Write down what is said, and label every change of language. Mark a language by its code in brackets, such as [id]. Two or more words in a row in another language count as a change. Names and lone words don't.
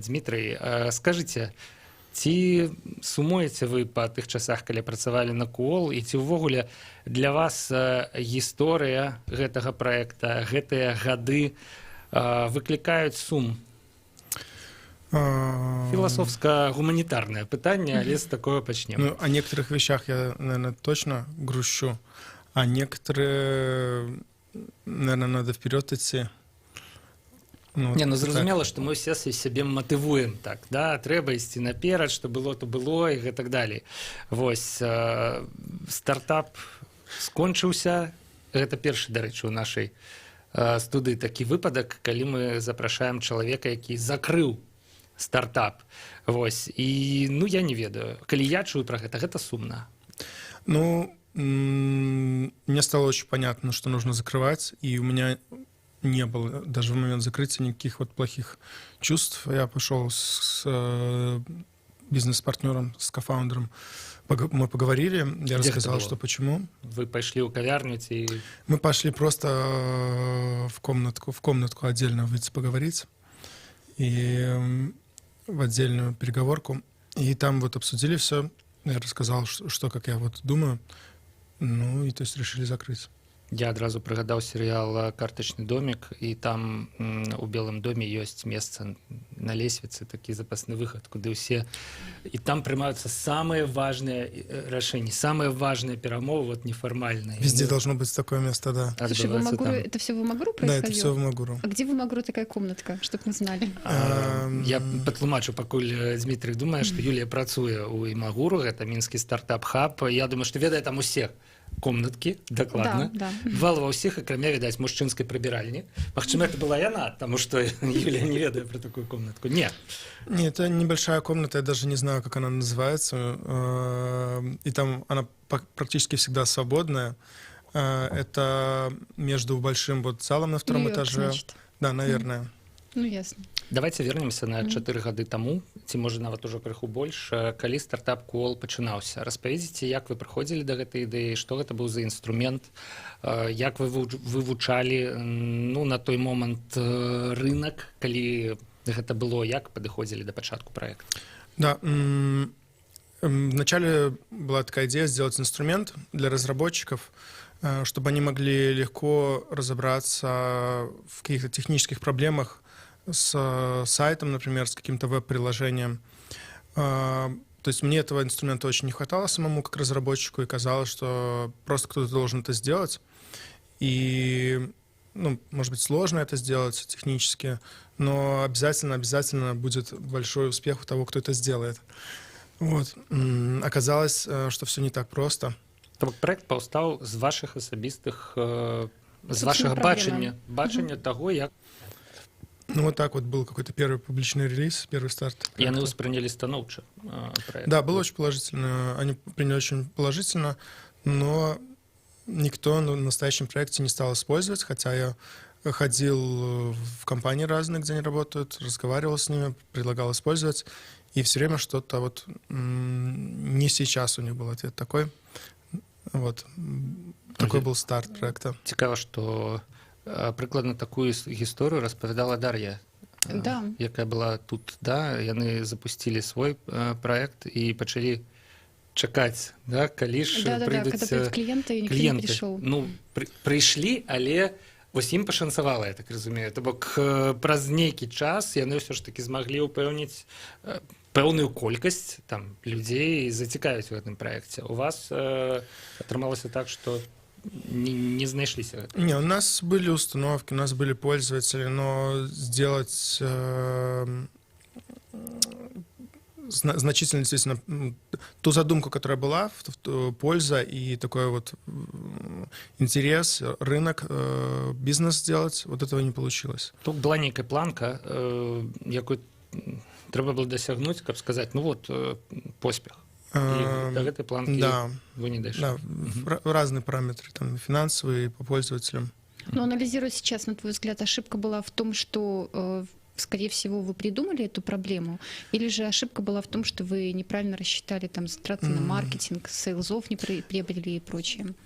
[be] Дмітрый, скажыце, ці сумуеце вы па тых часах, калі працавалі на Куол, і ці ўвогуле для вас гісторыя гэтага праекта, гэтыя гады выклікаюць сум? [ru] Философско-гуманитарное пытание, але с такого почнем. Ну, о некоторых вещах я, наверное, точно грущу, а некоторые, наверное, надо вперед идти. [be] Ну, зразумела, што мы ўсе сябе матывуем так, да, трэба ісці наперад, што было, то было, і гэтак далей. Вось, стартап скончыўся, гэта першы, дарэчы, у нашай студыі такі выпадак, калі мы запрашаем чалавека, які закрыў стартап. Вось. І, я не ведаю. Калі я чую про гэта сумна. [ru] Ну, мне стало очень понятно, что нужно закрывать, и у меня не было даже в момент закрытия никаких вот плохих чувств. Я пошел с бизнес-партнером, с кофаундером, мы поговорили, я рассказал, что почему. Вы пошли у кавярню? Мы пошли просто в комнатку отдельно выйти поговорить. И в отдельную переговорку. И там вот обсудили все. Я рассказал, что как я вот думаю. Ну, и то есть решили закрыть. [be] Я адразу прыгадаў серыял «Картачны домик», і там у Белым доме ёсць месца на лесвіцы, такі запасны выхад, куды ўсе... І там прымаюцца самыя важныя рашэнні, самыя важныя перамовы, [ru] вот неформальные. Везде должно быть такое место, да. Слушай, это все в Имагуру происходило? Да, это все в Имагуру. А где в Имагуру такая комнатка, чтоб мы знали? [be] Я патлумачу, пакуль Дмітрый думае, што Юлія працуе ў Имагуру, гэта мінскі стартап-хаб. Я думаю, што ведае там усіх комнаткі, дакладна. Да. Бывал ва ўсіх, акрамя, відаць, мужчынскай прыбіральні. Магчыма, это была яна, [ru] потому что Юлия [be] не ведае [ru] про такую комнатку. Нет. Нет, это небольшая комната, я даже не знаю, как она называется. И там она практически всегда свободная. Это между большим вот залом на втором этаже. Значит. Да, наверное. Ну, ясно. Давайте вернемся на [be] 4 гады таму, ці можа нават ужо крыху больш, калі стартап Куол пачынаўся. Распавядзіце, як вы прыходзілі да гэтай ідэі, што гэта быў за інструмент, як вы вывучалі на той момант рынок, калі гэта было, як падыходзілі да пачатку праекта? [ru] Да, вначале была такая идея сделать инструмент для разработчиков, чтобы они могли легко разобраться в каких-то технических проблемах с сайтом, например, с каким-то веб-приложением. То есть мне этого инструмента очень не хватало самому как разработчику, и казалось, что просто кто-то должен это сделать. И, может быть, сложно это сделать технически, но обязательно будет большой успех у того, кто это сделает. Вот. Оказалось, что все не так просто. [be] Проект паўстаў з вашых асабістых, з вашага бачання таго, як... [ru] Вот так вот был какой-то первый публичный релиз, первый старт. И они восприняли становче проект. Да, было очень положительно. Они приняли очень положительно, но никто на настоящем проекте не стал использовать, хотя я ходил в компании разные, где они работают, разговаривал с ними, предлагал использовать, и все время что-то вот не сейчас у них был ответ такой. Вот. Такой был старт проекта. [be] Цікаво, что прыкладна такую гісторыю распавядала Дар'я, якая была тут, да, яны запусцілі свой праект і пачалі чакаць, да, калі ж прыйдуць кліенты. Прыйшлі, але вось ім пашанцавала, я так разумею. То бок праз нейкі час яны ўсё ж такі змаглі ўпэўніць пэўную колькасць там людзей зацікавіць у гэтым праекце. У вас атрымалася так, што не знайшліся? [ru] Не, у нас были установки, у нас были пользователи, но сделать значительно, действительно, ту задумку, которая была, польза и такой вот интерес, рынок, бизнес сделать, вот этого не получилось. [be] Тут была некая планка, якую трэба было дасягнуць, каб сказаць, ну вот, поспех. [ru] И до этой планки вы не дошли. Да, разные параметры, там, финансовые, по пользователям. Но анализируя сейчас, на твой взгляд, ошибка была в том, что, скорее всего, вы придумали эту проблему, или же ошибка была в том, что вы неправильно рассчитали там затраты на маркетинг, сейлзов не приобрели и прочее?